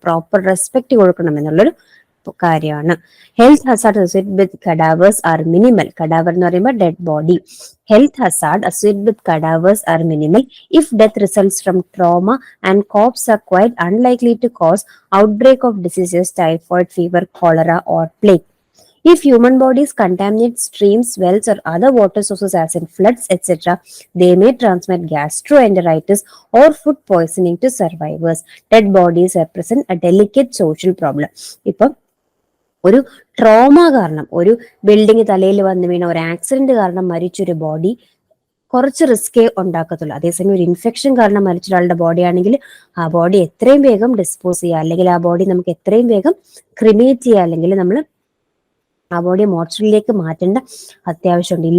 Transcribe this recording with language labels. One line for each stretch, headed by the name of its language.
Malayalam: Proper respect കൊടുക്കണം എന്നുള്ളൊരു കാര്യമാണ്.
English: Health hazard associated with cadavers are minimal.
Malayalam: Cadaver എന്ന് പറയുമ്പോൾ dead body.
English: Health hazard associated with cadavers are minimal if death results from trauma and corpse are quite unlikely to cause outbreak of diseases, typhoid fever, cholera or plague. If human bodies contaminate streams, wells, or other water sources as in floods, etc., they may transmit gastroenteritis or food poisoning to survivors. Dead bodies represent a delicate social problem.
Malayalam: ഇപ്പം ഒരു trauma കാരണം, ഒരു building തലയിൽ വന്ന് വീണ ഒരു accident കാരണം മരിച്ചൊരു body കുറച്ച് റിസ്കേ ഉണ്ടാക്കത്തുള്ളൂ. അതേസമയം ഒരു ഇൻഫെക്ഷൻ കാരണം മരിച്ച ഒരാളുടെ ബോഡി ആണെങ്കിൽ ആ ബോഡി എത്രയും വേഗം ഡിസ്പോസ് ചെയ്യുക, അല്ലെങ്കിൽ ആ ബോഡി നമുക്ക് എത്രയും വേഗം ക്രിമേറ്റ് ചെയ്യുക, അല്ലെങ്കിൽ നമ്മൾ ആ ബോഡി മോർച്ചറിയിലേക്ക് മാറ്റേണ്ട അത്യാവശ്യമുണ്ട്.